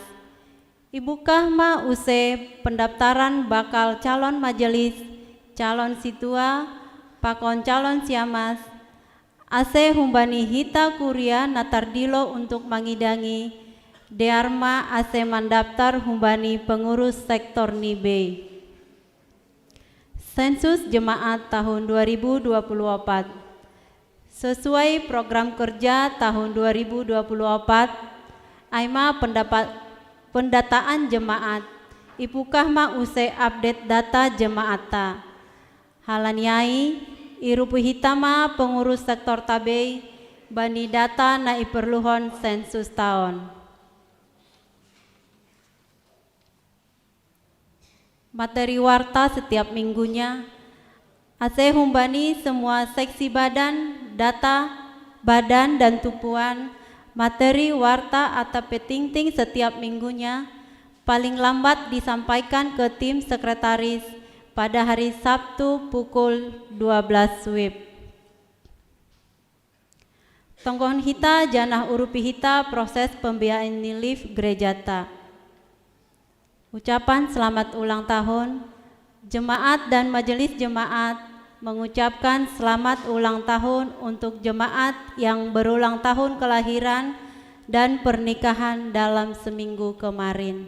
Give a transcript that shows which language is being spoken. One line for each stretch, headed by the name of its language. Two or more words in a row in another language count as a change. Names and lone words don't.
Batak Simalungun: Ibukah ma use
Indonesian: pendaftaran bakal calon majelis, calon situa,
Batak Simalungun: pakon calon siamas. Ase humbani hita kuria natardilo untuk mangidangi dearma ase mandaftar humbani pengurus sektor Nibe.
Indonesian: Sensus Jemaat tahun 2024. Sesuai program kerja tahun 2024,
Batak Simalungun: AIMA
Indonesian: pendataan jemaat,
Batak Simalungun: ipukah ma use update data jemaata. Halaniai, irupu hitama pengurus sektor tabei, bani data na iperluhon sensus tahun.
Indonesian: Materi warta setiap minggunya,
Batak Simalungun: ase humbani
Indonesian: semua seksi badan, data, badan dan tupuan, materi warta atau petingting setiap minggunya, paling lambat disampaikan ke tim sekretaris pada hari Sabtu pukul 12 WIB.
Batak Simalungun: Tonggohon hita janah urupi hita
Indonesian: proses pembiayaan
Batak Simalungun: nilif gerejata.
Indonesian: Ucapan selamat ulang tahun, jemaat dan majelis jemaat mengucapkan selamat ulang tahun untuk jemaat yang berulang tahun kelahiran dan pernikahan dalam seminggu kemarin.